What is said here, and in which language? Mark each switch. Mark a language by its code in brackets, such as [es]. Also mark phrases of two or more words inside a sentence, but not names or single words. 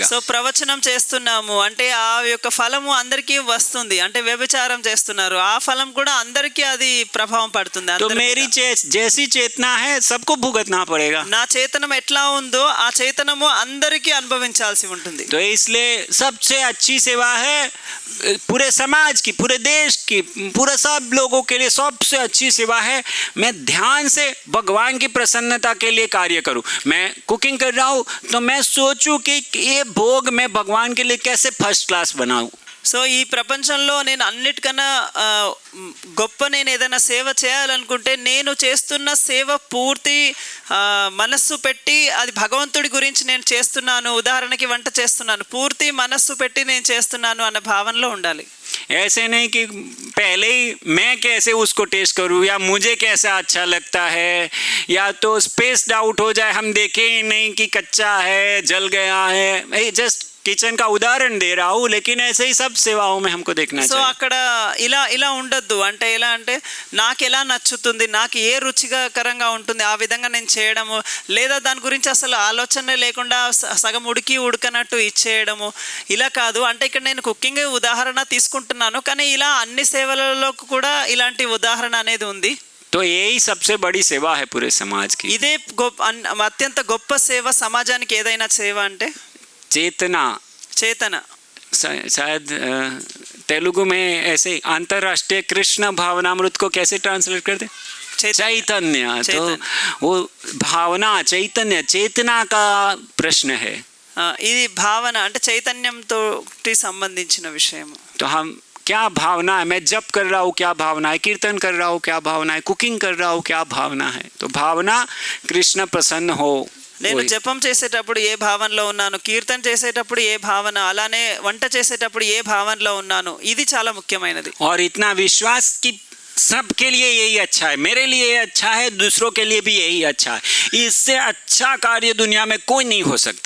[te] సో ప్రవచనం చేస్తున్నాము అంటే ఆ యొక్క ఫలము అందరికీ వస్తుంది. అంటే వ్యభిచారం చేస్తున్నారు, ఆ ఫలం కూడా అందరికీ అది ప్రభావం పడుతుంది. [hi] तो मेरी जैसी चेतना है सबको भुगतना पड़ेगा. [te] నా చేతనం ఎట్లా ఉందో ఆ చేతనము అందరికీ అనుభవించాల్సి ఉంటుంది. [hi] तो इसलिए सबसे अच्छी सेवा है पूरे समाज की, पूरे देश की, पूरे सब लोगों के लिए सबसे अच्छी सेवा है मैं ध्यान से भगवान की प्रसन्नता के लिए कार्य करूं। मैं कुकिंग कर रहा हूं तो मैं सोचूं कि ये भोग मैं भगवान के लिए कैसे [en] first class [hi] बनाऊं। [te] సో ఈ ప్రపంచంలో నేను అన్నిటికన్నా గొప్ప నేను ఏదైనా సేవ చేయాలనుకుంటే నేను చేస్తున్న సేవ పూర్తి మనస్సు పెట్టి అది భగవంతుడి గురించి నేను చేస్తున్నాను, ఉదాహరణకి వంట చేస్తున్నాను, పూర్తి మనస్సు పెట్టి నేను చేస్తున్నాను అన్న భావనలో ఉండాలి. [hi] ऐसे नहीं कि पहले ही मैं कैसे उसको टेस्ट करूं या मुझे कैसा अच्छा लगता है, या तो [en] spaced out [hi] हो जाए, हम देखें ही नहीं कि कच्चा है, जल गया है। जस्ट किचन का उदाहरण दे रहा हूँ, लेकिन ऐसे ही सब सेवाओं में हमको देखना సో चाहिए। [te] అక్కడ ఇలా ఇలా ఉండొద్దు. అంటే ఎలా అంటే నాకు ఎలా నచ్చుతుంది, నాకు ఏ రుచికరంగా ఉంటుంది ఆ విధంగా నేను చేయడము, లేదా దాని గురించి అసలు ఆలోచన లేకుండా సగం ఉడికి ఉడకనట్టు ఇచ్చేయడము, ఇలా కాదు. అంటే ఇక్కడ నేను కుకింగ్ ఉదాహరణ తీసుకుంటున్నాను, కానీ ఇలా అన్ని సేవలలో కూడా ఇలాంటి ఉదాహరణ అనేది ఉంది. [hi] तो यही सबसे बड़ी सेवा है पूरे समाज की, [te] ఇదే అత్యంత గొప్ప సేవ సమాజానికి. ఏదైనా సేవ అంటే [hi] चेतना। [te] చేతన. [hi] शायद तेलुगु में ऐसे अंतरराष्ट्रीय कृष्ण भावनामृत को कैसे ट्रांसलेट करते? चैतन्य। तो वो भावना, चैतन्य, चेतना का प्रश्न है। [te] ఇది భావన అంటే చైతన్యంతో సంబంధించిన విషయం. [hi] तो हम क्या भावना है, मैं जप कर रहा हूँ क्या भावना है, कीर्तन कर रहा हूँ क्या भावना है, कुकिंग कर रहा हूँ क्या भावना है। तो भावना कृष्ण प्रसन्न हो। [te] నేను జపం చేసేటప్పుడు ఏ భావనలో ఉన్నాను, కీర్తన చేసేటప్పుడు ఏ భావన, అలానే వంట చేసేటప్పుడు ఏ భావనలో ఉన్నాను, ఇది చాలా ముఖ్యమైనది. [hi] और इतना विश्वास कि सबके लिए यही अच्छा है, मेरे लिए अच्छा है, दूसरों के लिए भी यही अच्छा है, इससे अच्छा कार्य दुनिया में कोई नहीं हो सकता।